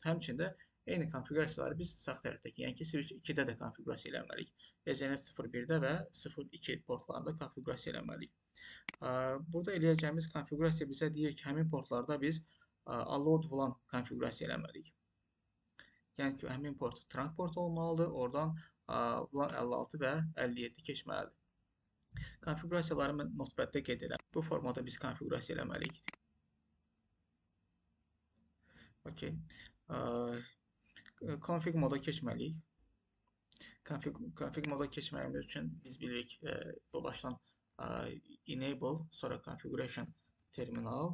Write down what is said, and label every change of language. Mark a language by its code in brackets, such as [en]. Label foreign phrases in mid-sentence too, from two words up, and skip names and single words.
[az] Həmçində eyni konfigurasiyaları biz sağ tərəfdəki, yəni ki, switch 2-də də konfigurasiya eləməliyik. Ethernet 01-də və 02 portlarında konfigurasiya eləməliyik. Burada eləyəcəyimiz konfigurasiya bizə deyir ki, həmin portlarda biz [en] allowed VLAN [az] konfigurasiya eləməliyik. Yəni ki, həmin port [en] trunk port [az] olmalıdır. Oradan VLAN 56 və 57 keçməlidir. Konfigurasiyaları mən notepad-da qeyd edirəm. Bu formada biz konfigurasiya eləməliyik. Okay. Config moda keçməliyik. Config moda keçməyimiz üçün biz bilirik bu başdan enable, sonra [en] configuration terminal.